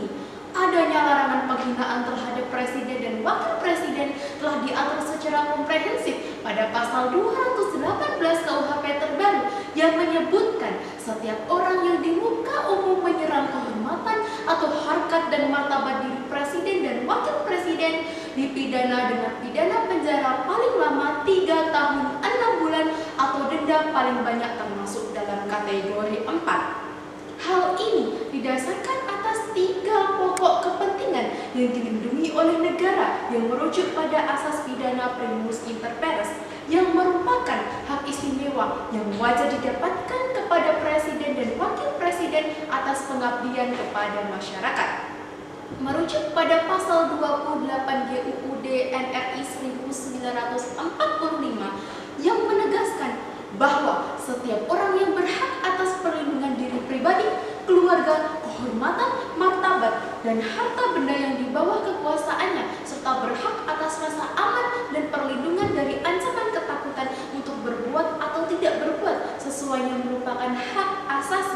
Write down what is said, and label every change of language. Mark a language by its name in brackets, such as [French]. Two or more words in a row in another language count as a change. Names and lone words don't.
[Indonesian] Adanya larangan penghinaan terhadap presiden dan wakil presiden telah diatur secara komprehensif pada pasal 218 KUHP terbaru yang menyebutkan setiap orang yang di muka umum menyerang kehormatan atau harkat dan martabat diri presiden dan wakil presiden dipidana dengan pidana penjara paling lama 3 tahun 6 bulan atau denda paling banyak termasuk dalam kategori 4. Hal ini didasarkan atas 3 pokok kepentingan yang dilindungi oleh negara yang merujuk pada asas pidana [Latin] primus inter pares, [Indonesian] yang merupakan hak istimewa yang wajar didapatkan kepada presiden dan wakil presiden atas pengabdian kepada masyarakat. Merujuk pada pasal 28 GUUD NRI 1945 yang menegaskan bahwa setiap orang yang berhak atas perlindungan diri pribadi, keluarga, kehormatan, martabat, dan harta benda yang di bawah kekuasaannya, serta berhak atas rasa aman dan perlindungan dari ancaman ketakutan untuk berbuat atau tidak berbuat sesuai yang merupakan hak asasi.